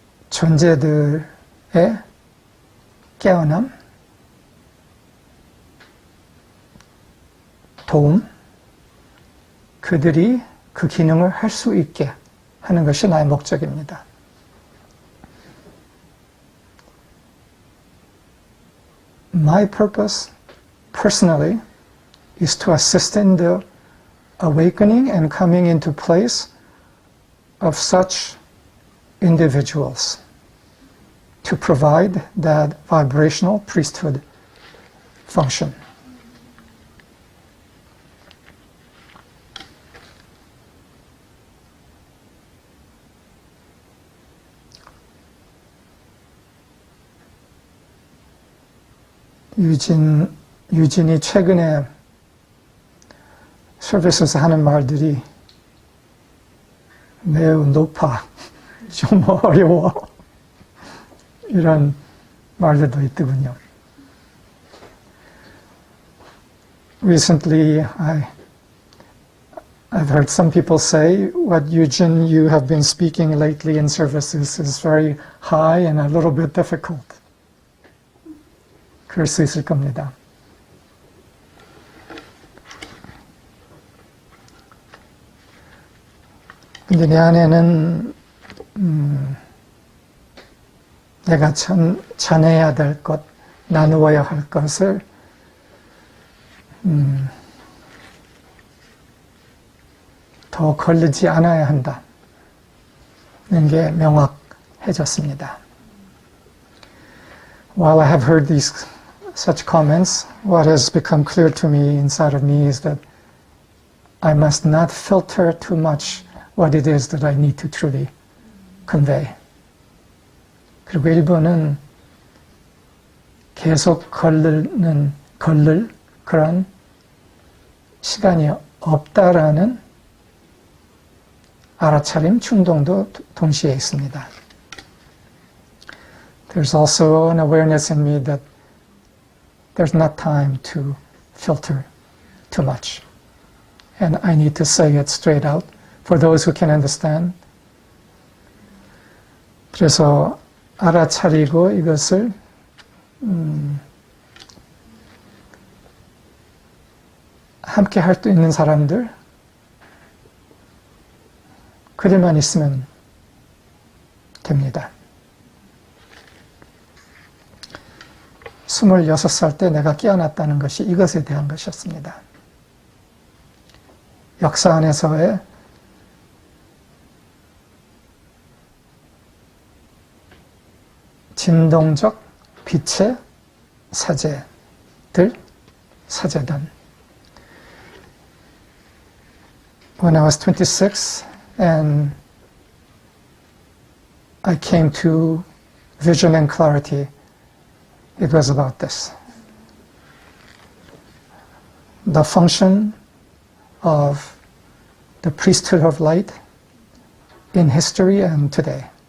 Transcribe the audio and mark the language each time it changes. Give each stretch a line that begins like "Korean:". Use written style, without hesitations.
Korean: 존재들의 깨어남, 도움, 그들이 그 기능을 할 수 있게 하는 것이 나의 목적입니다.
English: My purpose, personally, is to assist in the awakening and coming into place of such individuals, to provide that vibrational priesthood function.
Korean: 유진이 최근에 서비스에서 하는 말들이 매우 높아, 좀 어려워, 이런 말들도 있더군요.
English: Recently, I've heard some people say, what Eugene, you have been speaking lately in services is very high and a little bit difficult.
Korean: 그럴 수 있을 겁니다. 근데 내 안에는 내가 전해야 될 것, 나누어야 할 것을 더 걸리지 않아야 한다는 게 명확해졌습니다.
English: While I have heard such comments, what has become clear to me inside of me is that I must not filter too much what it is that I need to truly convey.
Korean: 그리고 일부는 계속 걸릴 그런 시간이 없다라는 알아차림, 충동도 동시에 있습니다.
English: There's also an awareness in me that there's not time to filter too much. And I need to say it straight out for those who can understand.
Korean: 그래서 알아차리고 이것을 함께 할 수 있는 사람들, 그들만 있으면 됩니다. 26살 때 내가 깨어났다는 것이 이것에 대한 것이었습니다. 역사 안에서의 진동적 빛의 사제들, 사제단.
English: When I was 26 and I came to vision and clarity, it was about this. The function of the priesthood of light in history and today.